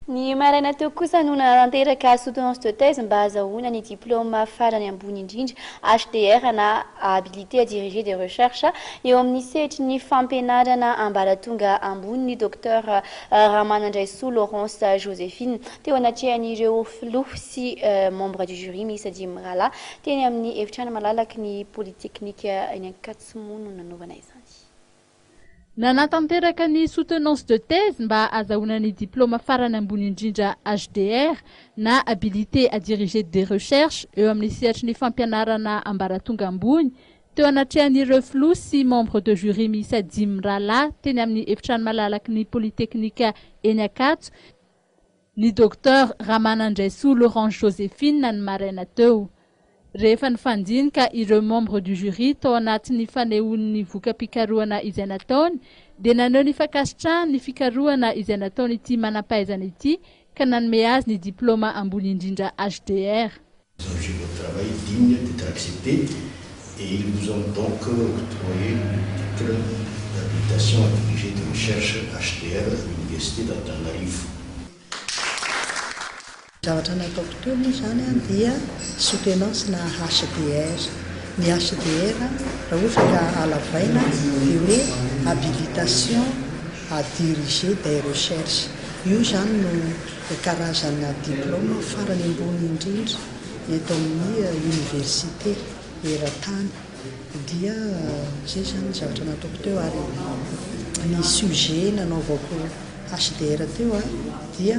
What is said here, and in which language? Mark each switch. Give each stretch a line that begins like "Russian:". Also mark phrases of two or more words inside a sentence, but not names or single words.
Malagasy: Ny maraina teo kosa no nanteraka
French: soutenance de thèse
Malagasy: mba azahoana ny diplôme farany ambony indrindra HDR na
French: habilité à diriger des recherches
Malagasy: eo amin'ny sehatry ny fampianarana ambaratonga ambony ny docteur Ramanandraisoa Laurence Joséphine teo anatrehan'ireo filoha sy
French: membre du jury
Malagasy: miisa 10 rahalahy teny amin'ny efitrano malalaky ny polytechnique eny Ankatsomo no nanaovana izany. Nanatanteraka ny
French: soutenance de thèse
Malagasy: mba azahoana ny diplôme farany ambony indrindra HDR na
French: habilité à diriger des recherches
Malagasy: eo amin'ny sehatry ny fampianarana ambaratonga ambony teo anatrehan'ireo filoha sy
French: membre de jury
Malagasy: miisa 10 rahalahy teny amin'ny efitrano malalaky ny polytechnique eny Ankatso ny docteur Ramanandraisoa Laurence Joséphine ny maraina teo. Rehefa nifandinika ireo
French: membre du jury
Malagasy: tao anatin'ny fanehoan'ny voka-pikarohana izay nataony dia naneho ny fakasitrahany ny fikarohana izay nataony ity manam-pahaizana ity ka nanome azy ny diplôme ambony indrindra HDR.
French: Nous avons fait votre travail digne d'être accepté et ils nous ont donc octroyé le titre d'habilitation à diriger des recherches HDR à l'université d'Antananarivo.
Malagasy: Zavatra nataoko teo moa zany dia soutenance na HDR. Ny HDR raha ohatra ka alavaina dia hoe
French: habilitation à diriger des recherches.
Malagasy: Io zany no karazana diplôme farany ambony indrindra eto amin'ny université eran-tany. Dia zay zany zavatra nataoko teo ary ny sujet nanaovako HDR teo dia